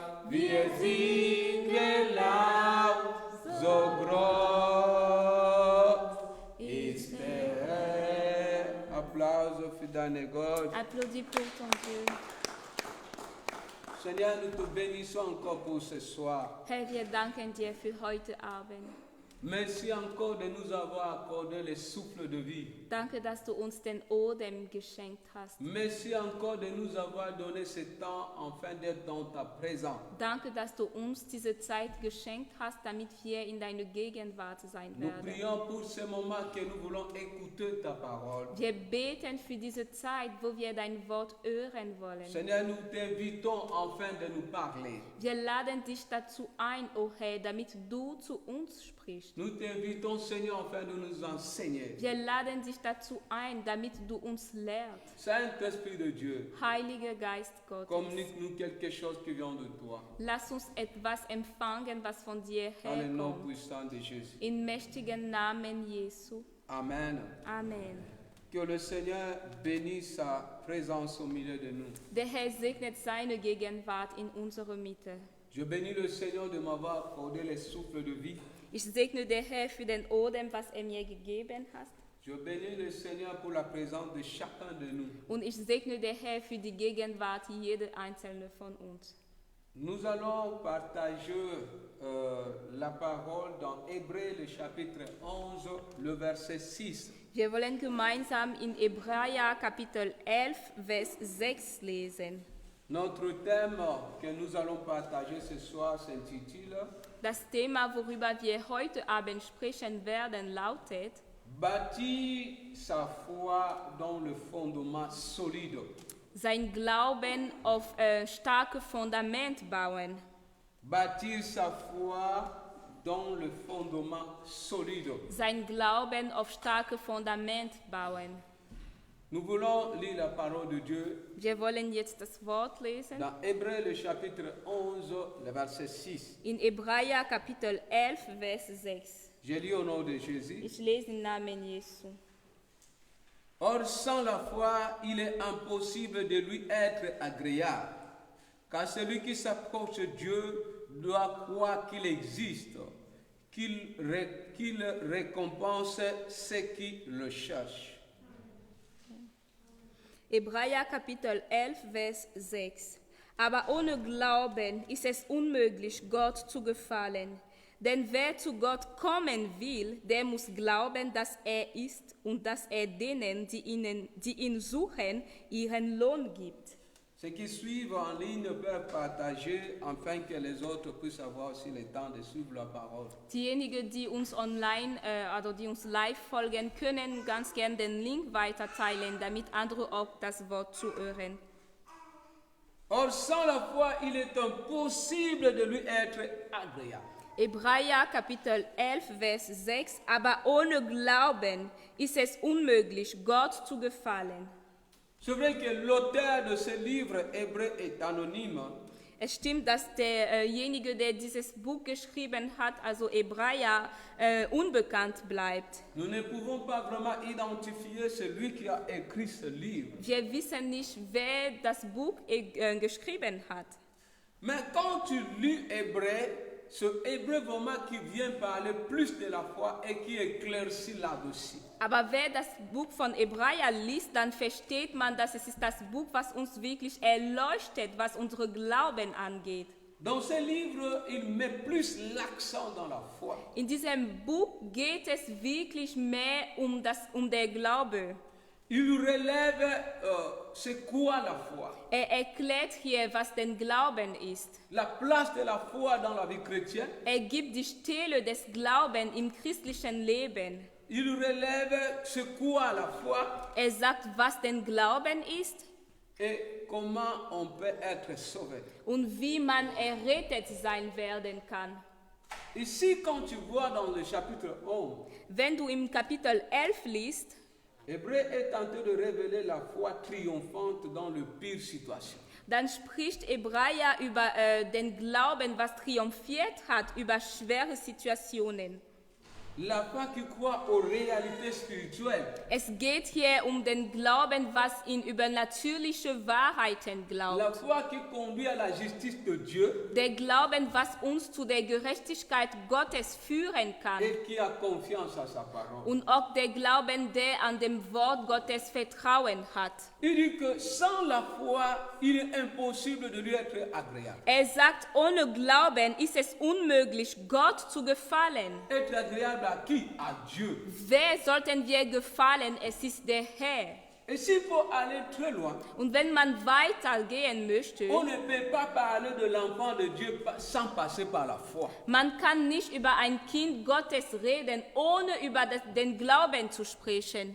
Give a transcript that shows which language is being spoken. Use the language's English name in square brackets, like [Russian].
[German] Wir singen laut, so groß ist der Herr. Applaus für deine Gott. [French] Applaudis pour ton Dieu. Seigneur, nous te bénissons encore pour ce soir. [German] Herr, wir danken dir für heute Abend. [French] Merci encore de nous avoir accordé le souffle de vie. [German] Danke, dass du uns den Odem geschenkt hast. [French] Merci encore de nous avoir donné ce temps afin d'être dans ta présence. [German] Danke, dass du uns diese Zeit geschenkt hast, damit wir in deiner Gegenwart sein [French] Nous [German] werden. [French] prions pour ce moment que nous voulons écouter ta parole. [German] Wir beten für diese Zeit, wo wir dein Wort hören wollen. [French] Seigneur, nous t'invitons enfin de nous parler. [German] Wir laden dich dazu ein, o Herr, damit du zu uns sprichst. [French] Nous t'invitons, Seigneur, afin de nous enseigner. [German] Wir laden dich dazu ein, damit du uns lehrst. [French] Saint-Esprit de Dieu, [German] Heiliger Geist Gottes, [French] communique-nous quelque chose qui vient de toi. [German] lass uns etwas empfangen, was von dir [French] Dans le nom [German] herkommt. [French] puissant de Jésus. [German] Im mächtigen Namen Jesu. [French] Amen. [German] Amen. [French] Que le Seigneur bénisse sa présence au milieu de nous. [German] Der Herr segnet seine Gegenwart in unserer Mitte. [French] Je bénis le Seigneur de m'avoir accordé les souffles de vie. [German] Ich segne der Herr für den Odem, was er mir gegeben hat. [French] Je bénis le Seigneur pour la présence de chacun de nous. [German] Und ich segne der Herr für die Gegenwart jeder einzelne von uns. [French] Nous allons partager la parole dans Hébreux, le chapitre 11, le verset 6. [German] Wir wollen gemeinsam in Hebräer Kapitel 11, Vers 6 lesen. [French] Notre thème que nous allons partager ce soir s'intitule [German] Das Thema, worüber wir heute Abend sprechen werden, lautet: [French] Bâtir sa foi dans le fondement solide. [German] Sein Glauben auf starke Fundament bauen. [French] Bâtir sa foi dans le fondement solide. [German] Sein Glauben auf starke Fundament bauen. [French] Nous voulons lire la parole de Dieu [German] Wir wollen jetzt das Wort lesen. [French] dans Hébreux, le chapitre 11, le verset 6. [German] In Hebräer Kapitel 11, Vers 6. [French] Je lis au nom de Jésus. [German] Ich lese im Namen Jesu. [French] Or, sans la foi, il est impossible de lui être agréable, car celui qui s'approche de Dieu doit croire qu'il existe, qu'il récompense ceux qui le cherchent. [German] Hebräer Kapitel 11, Vers 6. Aber ohne Glauben ist es unmöglich, Gott zu gefallen. Denn wer zu Gott kommen will, der muss glauben, dass er ist und dass er denen, die ihn suchen, ihren Lohn gibt. [French] Ceux qui suivent en ligne peuvent partager afin que les autres puissent avoir aussi le temps de suivre la parole. [German] Diejenigen, die uns online oder die uns live folgen, können ganz gern den Link weiterteilen, damit andere auch das Wort zuhören. [French] Or, sans la foi, il est impossible de lui être agréable. [German] Hebräer Kapitel 11, Vers 6. Aber ohne Glauben ist es unmöglich, Gott zu gefallen. [French] C'est vrai que l'auteur de ce livre hébreu est anonyme, [German] Es stimmt, dass derjenige, der dieses Buch geschrieben hat, also Hebräer, unbekannt bleibt. [French] nous ne pouvons pas vraiment identifier celui qui a écrit ce livre. [German] Wir wissen nicht, wer das Buch geschrieben hat. [French] Mais quand tu lis hébreu, ce hébreu vraiment qui vient parler plus de la foi et qui éclaircit là-dessus. [German] Aber wer das Buch von Hebräer liest, dann versteht man, dass es ist das Buch, was uns wirklich erleuchtet, was unsere Glauben angeht. [French] Dans ce livre, il met plus l'accent dans la foi. [German] In diesem Buch geht es wirklich mehr um der Glaube. [French] Il relève c'est quoi la foi, [German] Erklärt hier, was denn Glauben ist. [French] la place de la foi dans la vie chrétienne. [German] Gibt die Stelle des Glaubens im christlichen Leben. [French] Il relève c'est quoi la foi [German] Sagt, was denn Glauben ist [French] et comment on peut être sauvé. [German] und wie man errettet sein werden kann. [French] Ici, quand tu vois dans le chapitre 11, [German] Wenn du im Kapitel 11 liest, [French] Hébreu est tenté de révéler la foi triomphante dans le pire situation. [German] dann spricht Hebräer über den Glauben, was triumphiert hat über schwere Situationen. [French] La foi qui croit aux réalités spirituelles. [German] Es geht hier um den Glauben, was in übernatürliche Wahrheiten [French] La [German] glaubt. [French] foi qui conduit à la justice de Dieu [German] Der Glauben, was uns zu der Gerechtigkeit Gottes führen kann. [French] et qui a confiance à sa parole. [German] Und auch der Glauben, der an dem Wort Gottes Vertrauen hat. [French] Il dit que sans la foi, il est impossible de lui être agréable. [German] Sagt, ohne Glauben ist es unmöglich, Gott zu gefallen. [French] Être agréable à qui? À Dieu. [German] Wer sollten wir gefallen? Es ist der Herr. [French] Et s'il faut aller très loin, [German] Und wenn man weitergehen möchte, [French] on ne peut pas parler de l'enfant de Dieu sans passer par la foi. [German] man kann nicht über ein Kind Gottes reden, ohne über den Glauben zu sprechen.